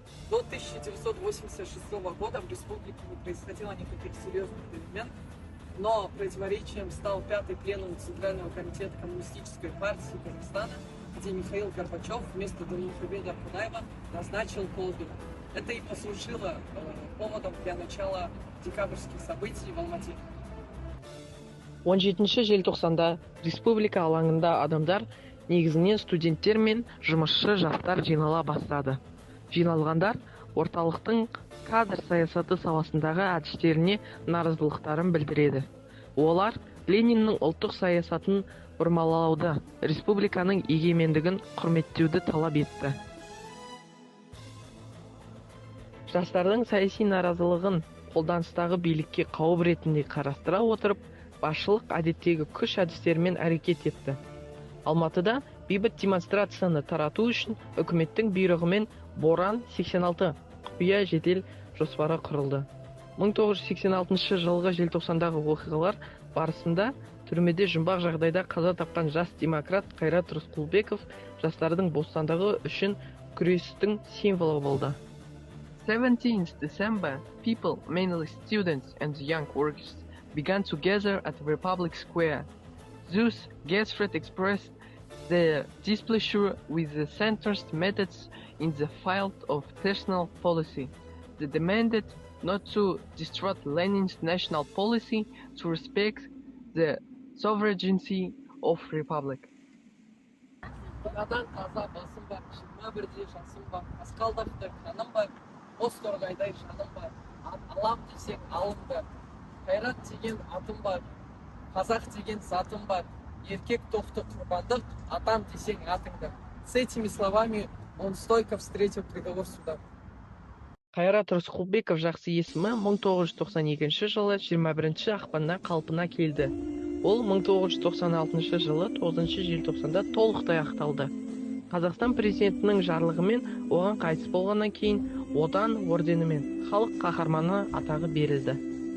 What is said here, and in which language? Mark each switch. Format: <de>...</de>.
<ru>До 1986 года в республике не происходило никаких серьезных перемен, но противоречием стал пятый пленум Центрального комитета Коммунистической партии Казахстана, где Михаил Горбачев вместо Данилхабеда Кунаева назначил Колбина. Это и послужило поводом для начала декабрьских событий в Алмате.</ru> <kk>17 желтоқсанда республика алаңында адамдар, негізінен студенттер мен жұмысшы жастар жинала бастады. Жиналғандар орталықтың кадр саясаты саласындағы әдістеріне наразылықтарын білдіреді. Олар Лениннің ұлттық саясатын бұрмалауды, республиканың егемендігін құрметтеуді талап етті. Жастардың саяси наразылығын қолданыстағы билікке қауіп ретінде қарастыра отырып, басшылық әдеттегі күш әдістерімен әрекет етті. Алматыда бейбіт демонстрацияны тарату үшін үкіметтің бұйрығымен Боран 86 құпия жедел жоспары құрылды. 1986 жылғы желтоқсандағы оқиғалар барысында түрмеде жұмбақ жағдайда қаза тапқан жас демократ Кайрат Рыскулбеков жастардың бостандығы үшін күрестің символы болды.</kk> <en>17th December, people, mainly students and young workers, began to gather at Republic Square. Thus, Gasfred expressed their displeasure with the centrist methods in the field of national policy. They demanded not to disrupt Lenin's national policy, to respect the sovereignty of republic.</en> <kk>Бұнадан таза басым бар, 21 жасым бар, Асқалдақтай қаным бар, Бозторғайдай жаным бар, алам десең алым бар. Кайрат деген атым бар, қазақ деген затым бар, еркек тоқты құрбандық, атам десең атыңды.</kk> <ru>С этими словами он стойко встретил приговор суда.</ru> <kk>Кайрат Рыскулбеков жақсы есімі 1992 жылы 21 ақпанда қалпына келді. Ол 1996 жылы 9 желтоқсанда толықтай ақталды. Қазақстан президентінің жарлығымен оған қайтыс болғаннан кейін одан орденімен халық қаһарманы атағы берілді.</kk>